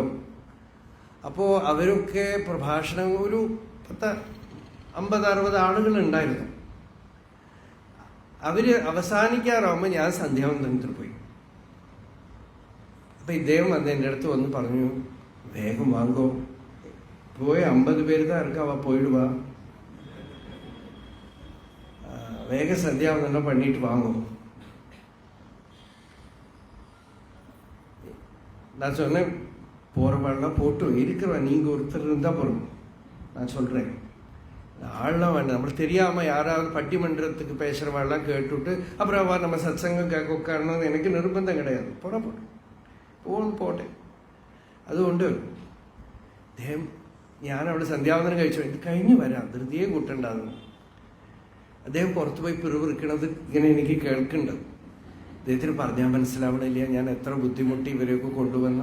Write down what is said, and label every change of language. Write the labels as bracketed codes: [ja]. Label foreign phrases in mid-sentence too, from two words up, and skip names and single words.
[ml] അപ്പോൾ അവരൊക്കെ പ്രഭാഷണം ഒരു 50-60 ആളുകൾ ഉണ്ടായിരുന്നു. അവര് അവസാനിക്കാറാവുമ്പോൾ ഞാൻ സന്ധ്യാവന്തനത്തിൽ പോയി. അപ്പൊ ഇദ്ദേഹം വന്ന് എൻ്റെ അടുത്ത് വന്ന് പറഞ്ഞു, വേഗം വാങ്ങോ, പോയി 50 പേര് [ta] தான் இருக்காவா, போயிடுவா, வேக சந்தியாவந்தனம் பண்ணிட்டு வாங்கும். நான் சொன்னேன், போறவாள்லாம் போட்டு இருக்கிறவா, நீங்க ஒருத்தர் இருந்தா போறோம். நான் சொல்றேன், ஆள்லாம் வேண்டாம். நம்மளுக்கு தெரியாம யாராவது பட்டிமன்றத்துக்கு பேசுறவாள்லாம் கேட்டுவிட்டு அப்புறம் அவ நம்ம சத்சங்கம் கேட்க உட்காரணும்னு எனக்கு நிர்பந்தம் கிடையாது. [ml] പോട്ടെ. അതുകൊണ്ട് അദ്ദേഹം, ഞാൻ അവിടെ സന്ധ്യാവന്തനം കഴിച്ചു, ഇത് കഴിഞ്ഞ് വരാം, ധൃതിയെ കൂട്ടണ്ടാകുന്നു. അദ്ദേഹം പുറത്തു പോയി പിറുപിറുക്കണത് ഇങ്ങനെ എനിക്ക് കേൾക്കുന്നുണ്ട്. അദ്ദേഹത്തിന് പറഞ്ഞാൽ മനസ്സിലാവണില്ല ഞാൻ എത്ര ബുദ്ധിമുട്ടി ഇവരെയൊക്കെ കൊണ്ടുവന്നു.